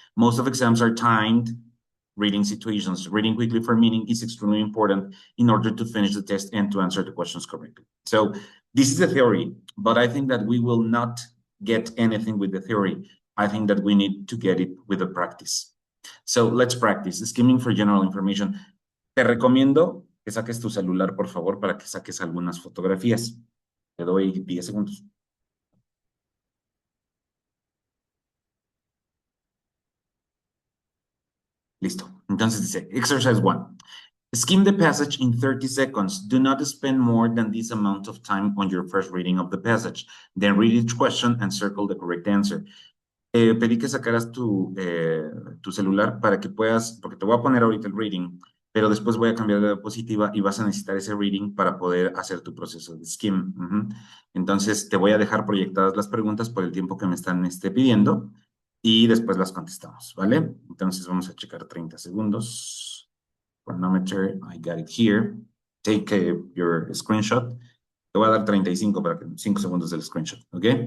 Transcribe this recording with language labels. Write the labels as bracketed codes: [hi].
[en] Most of exams are timed reading situations. Reading quickly for meaning is extremely important in order to finish the test and to answer the questions correctly. So this is the theory, but I think that we will not get anything with the theory. I think that we need to get it with the practice. So let's practice. Skimming for general information. [es] Te recomiendo que saques tu celular, por favor, para que saques algunas fotografías. Te doy 10 segundos. Listo. Entonces dice, exercise 1. [en] Skim the passage in 30 seconds. Do not spend more than this amount of time on your first reading of the passage. Then read each question and circle the correct answer. [es] Pedí que sacaras tu celular para que puedas, porque te voy a poner ahorita el reading, pero después voy a cambiar de diapositiva y vas a necesitar ese reading para poder hacer tu proceso de skim. Entonces, te voy a dejar proyectadas las preguntas por el tiempo que me están pidiendo y después las contestamos, ¿vale? Entonces, vamos a checar 30 segundos. [en] Chronometer, I got it here. Take your screenshot. [es] Te voy a dar 35 para que 5 segundos del screenshot, ¿ok?